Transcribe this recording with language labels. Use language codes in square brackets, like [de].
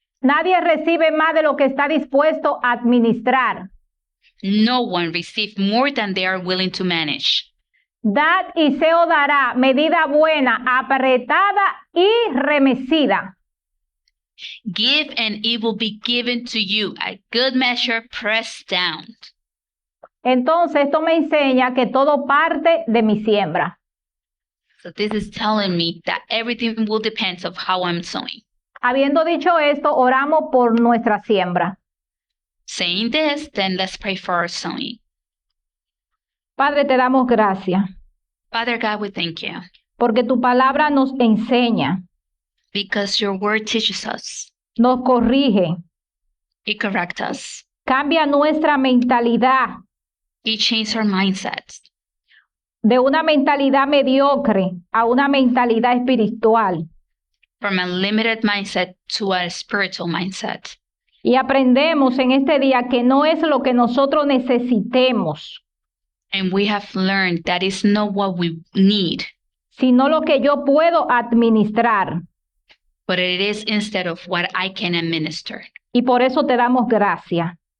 [es] Nadie recibe más de lo que está dispuesto a administrar. [en] No one receives more than they are willing to manage. [es] Dad y se os dará medida buena, apretada y remecida. [en] Give and it will be given to you, a good measure pressed down. [es] Entonces esto me enseña que todo parte de mi siembra. [en] So this is telling me that everything will depend on how I'm sowing. [es] Habiendo dicho esto, oramos por nuestra siembra. [en] Saying this, then let's pray for our sowing. [es] Padre, te damos gracias [en] Father God, we thank you [es] porque tu palabra nos enseña, [en] because your word teaches us. [es] nos corrige, [en] It corrects us. [es] cambia nuestra mentalidad [en] It changes our mindsets [es] de una mentalidad mediocre a una mentalidad espiritual. [en] from a limited mindset to a spiritual mindset. [es] Y aprendemos en este día que no es lo que nosotros necesitemos, [en] And we have learned that is not what we need, [es] sino lo que yo puedo administrar. [en] but it is instead of what I can administer. [es] Y por eso te damos gracias